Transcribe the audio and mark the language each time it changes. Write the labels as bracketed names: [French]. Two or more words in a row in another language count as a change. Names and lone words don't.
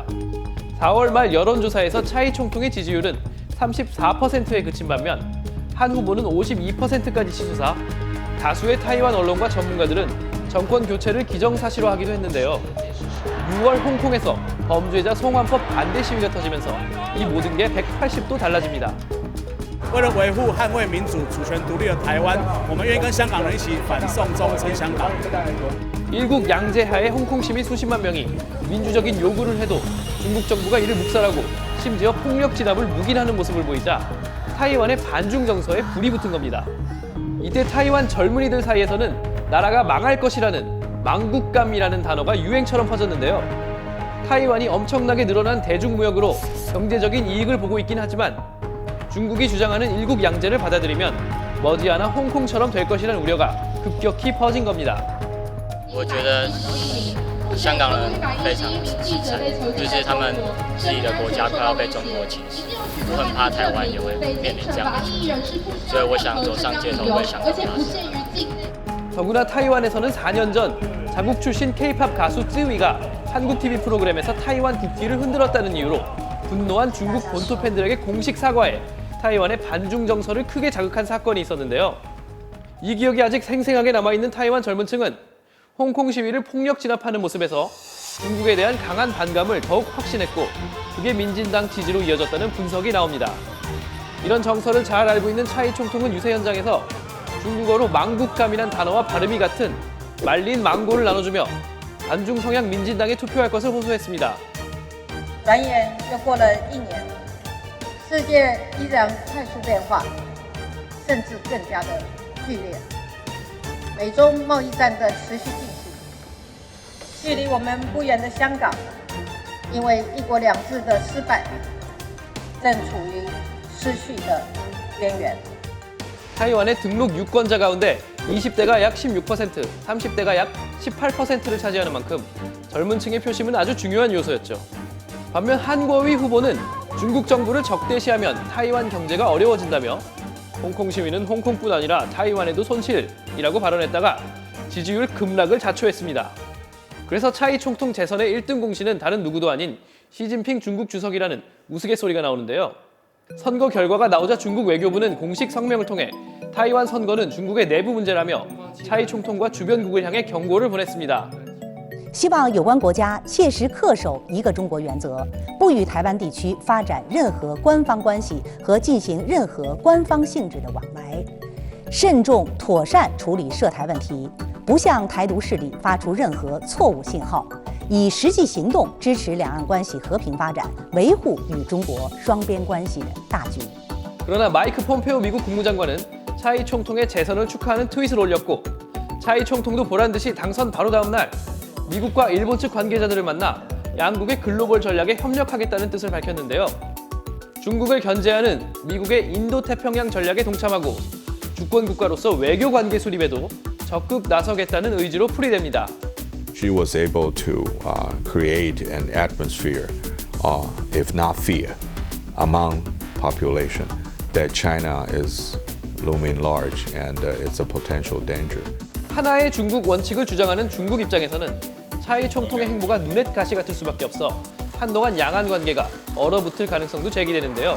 [Korean] 4월 말 여론조사에서 차이 총통의 지지율은 34%에 그친 반면 한 후보는 52%까지 치솟아 다수의 타이완 언론과 전문가들은 정권 교체를 기정사실화하기도 했는데요. 6월 홍콩에서 범죄자 송환법 반대 시위가 터지면서 이 모든 게 180도 달라집니다. [Chinese] 为了维护、捍卫民主、主权独立的台湾，我们愿意跟香港人一起反送中、撑香港。 [Korean] 일국 양제하에 홍콩 시민 수십만 명이 민주적인 요구를 해도 중국 정부가 이를 묵살하고 심지어 폭력 진압을 묵인하는 모습을 보이자 타이완의 반중 정서에 불이 붙은 겁니다. 이때 타이완 젊은이들 사이에서는 나라가 망할 것이라는 망국감이라는 단어가 유행처럼 퍼졌는데요. 타이완이 엄청나게 늘어난 대중무역으로 경제적인 이익을 보고 있긴 하지만 중국이 주장하는 일국 양제를 받아들이면 머지않아 홍콩처럼 될 것이라는 우려가 급격히 퍼진 겁니다. [Chinese] 我觉得香港人非常启程，就是他们自己的国家快要被中国侵蚀，我很怕台湾也会面临这样的情况，所以我想走上街头为香港发声。 [Korean] 더구나 타이완에서는 4년 전 자국 출신 K-팝 가수 쯔위가 한국 TV 프로그램에서 타이완 국기를 흔들었다는 이유로 분노한 중국 본토 팬들에게 공식 사과해 타이완의 반중 정서를 크게 자극한 사건이 있었는데요. 이 기억이 아직 생생하게 남아있는 타이완 젊은 층은 홍콩 시위를 폭력 진압하는 모습에서 중국에 대한 강한 반감을 더욱 확신했고 그게 민진당 지지로 이어졌다는 분석이 나옵니다. 이런 정서를 잘 알고 있는 차이 총통은 유세 현장에서 중국어로 망국감이란 단어와 발음이 같은 말린 망고를 나눠주며 반중 성향 민진당에 투표할 것을 호소했습니다. [Chinese] 转眼又过了1年，世界依然快速变化，甚至更加的剧烈。美中贸易战的持续进行，距离我们不远的香港，因为一国两制的失败，正处于失去的边缘。 [Korean] 타이완의 등록 유권자 가운데 20대가 약 16%, 30대가 약 18%를 차지하는 만큼 젊은 층의 표심은 아주 중요한 요소였죠. 반면 한거위 후보는 중국 정부를 적대시하면 타이완 경제가 어려워진다며 홍콩 시위는 홍콩뿐 아니라 타이완에도 손실이라고 발언했다가 지지율 급락을 자초했습니다. 그래서 차이 총통 재선의 1등 공신은 다른 누구도 아닌 시진핑 중국 주석이라는 우스갯소리가 나오는데요. 선거 결과가 나오자 중국 외교부는 공식 성명을 통해 타이완 선거는 중국의 내부 문제라며 차이 총통과 주변국을 향해 경고를 보냈습니다. [Chinese] 希望有关国家切实恪守一个中国原则，不与台湾地区发展任何官方关系和进行任何官方性质的往来，慎重妥善处理涉台问题，不向台独势力发出任何错误信号，以实际行动支持两岸关系和平发展，维护与中国双边关系的大局。 [Korean] 그러나 마이크 폼페오 미국 국무장관은 차이 총통의 재선을 축하하는 트윗을 올렸고 차이 총통도 보란듯이 당선 바로 다음 날 미국과 일본 측 관계자들을 만나 양국의 글로벌 전략에 협력하겠다는 뜻을 밝혔는데요. 중국을 견제하는 미국의 인도태평양 전략에 동참하고 주권 국가로서 외교 관계 수립에도 적극 나서겠다는 의지로 풀이됩니다. [English] She was able to create an atmosphere, if not fear, among population that China is looming large and it's a potential danger. [Korean] 하나의 중국 원칙을 주장하는 중국 입장에서는 차이 총통의 행보가 눈엣 가시 같을 수밖에 없어 한동안 양안 관계가 얼어붙을 가능성도 제기되는데요.